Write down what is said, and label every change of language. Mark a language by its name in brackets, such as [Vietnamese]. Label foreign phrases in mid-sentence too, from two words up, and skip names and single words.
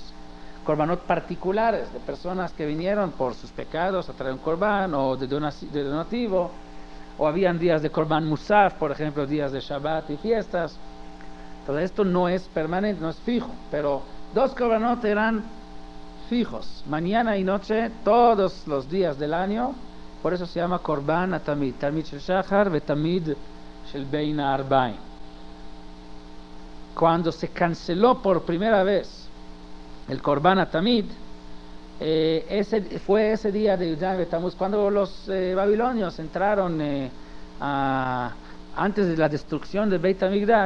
[Spanish] Korbanot particulares de personas que vinieron por sus pecados a traer un Korban o de donativo, o habían días de [Hebrew] קרבן מוסף, [Spanish] por ejemplo, días de Shabbat y fiestas. Todo esto no es permanente, no es fijo, pero 2 Korbanot eran fijos, mañana y noche, todos los días del año. Por eso se llama [Hebrew] קרבן התמיד, תמיד של שחר ותמיד של בין הערביים. [Spanish] Cuando se canceló por primera vez el [Hebrew] קרבן התמיד, [Spanish] fue ese día de [Hebrew] י"ז בתמוז, [Spanish] cuando los babilonios entraron antes de la destrucción del [Hebrew] בית המקדש.